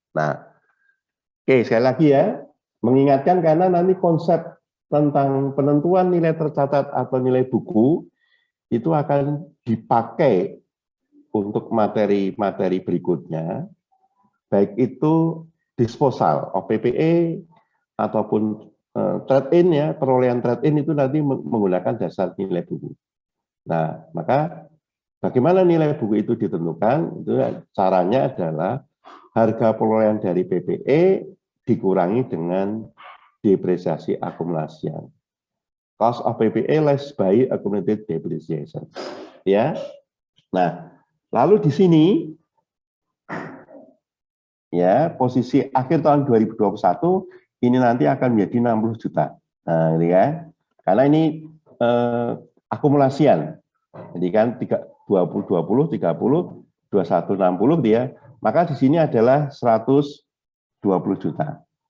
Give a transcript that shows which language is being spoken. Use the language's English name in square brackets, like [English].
[Indonesian] Nah, oke, sekali lagi ya, mengingatkan karena nanti konsep tentang penentuan nilai tercatat atau nilai buku itu akan dipakai untuk materi-materi berikutnya, baik itu disposal, OPPE, ataupun trade-in ya, perolehan trade-in itu nanti menggunakan dasar nilai buku. Nah, maka bagaimana nilai buku itu ditentukan? Itu caranya adalah harga perolehan dari PPE dikurangi dengan depresiasi akumulasian. [English] Cost of PPE less by accumulated depreciation. Ya. [Indonesian] Nah, lalu di sini ya, posisi akhir tahun 2021 ini nanti akan menjadi 60 juta. Nah, ini kan. Karena ini akumulasian. Jadi kan 20 20 30 21 60 dia, maka di sini adalah 120 juta.